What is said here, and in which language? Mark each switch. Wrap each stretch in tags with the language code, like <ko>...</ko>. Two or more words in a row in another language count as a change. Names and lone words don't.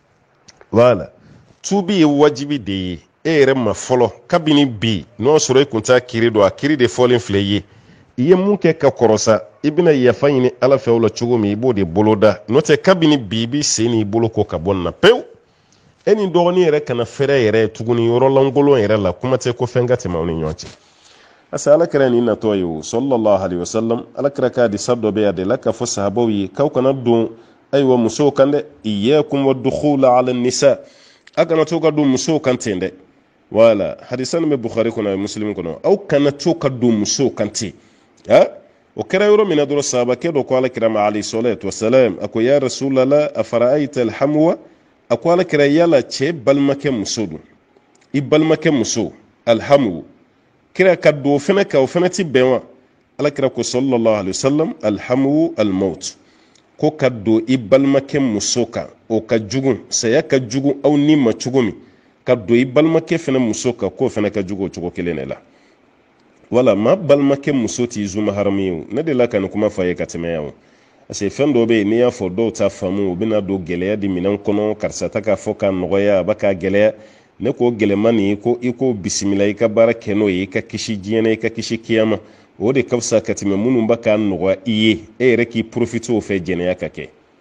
<bm>voilà tuubi ye wajibi de ye e yɛrɛ ma fɔlɔ kabini bi n'o sɔrɔ i kun t'a kiri dɔn a kiri de fɔlen filɛ i ye i ye mun kɛ ka kɔrɔsa i bɛna yafa ɲini ala fɛ o la cogo min i b'o de boloda n'o tɛ kabini bi i b'i sen n'i bolo ko ka bɔ nin na pewu e ni dɔgɔnin yɛrɛ kana fɛrɛ yɛrɛ tuguni yɔrɔ lankolon yɛrɛ la kuma tɛ ko fɛn ka tɛmɛ aw ni ɲɔgɔn cɛ asa ala kɛra nin natɔ ye o</bm> <ar>صلى الله عليه وسلم</ar> <bm>ala kɛra ka hadisa dɔ bɛ a de la k'a fɔ sahabaw ye k'aw kana don ayiwa musow kan dɛ</bm> <ar>إياكم والدخول على النساء</ar> <bm>a kana to ka don musow kan ten dɛ wala hadisa nin bɛ bukhari kɔnɔ muslim kɔnɔ aw kana to ka don musow kan ten o kɛra yɔrɔ min na dɔrɔn sahabakɛ dɔ ko alakira ma</bm> <ar>عليه الصلاة والسلام</ar> <bm>a ko</bm> <ar>يا رسول الله أفرأيت الحمو</ar> <bm>a ko alakira yala cɛ balimakɛ muso don i balimakɛ muso alhamu kira ka don o fana kan o fana ti bɛn wa alakira ko</bm> <ar>صلى الله عليه وسلم الحمو الموت</ar> <bm>ko ka don i balimakɛ muso kan o ka jugu saya ka jugu aw ni ma cogo min ka don i balimakɛ fana muso kan k'o fana ka jugu o cogo kelen de la wala ma balimakɛ muso t'i zuma haramu ye ne de la ka nin kuma fɔ a ye ka tɛmɛ yan o</bm> <fr>parce que</fr> <bm>fɛn dɔw bɛ yen n'i y'a fɔ dɔw ta faamu u bɛna don gɛlɛya di minɛn kɔnɔ karisa ta k'a fɔ k'a nɔgɔya a b'a k'a gɛlɛya ne k'o gɛlɛma nin ko i k'o bisimila i ka baara kɛ n'o ye i ka kisi diɲɛ na i ka kisi kiyama o de ka fisa ka tɛmɛ minnu b'a k'a nɔgɔya i ye e yɛrɛ k'i profiter o fɛ jɛnɛya ka kɛ</bm>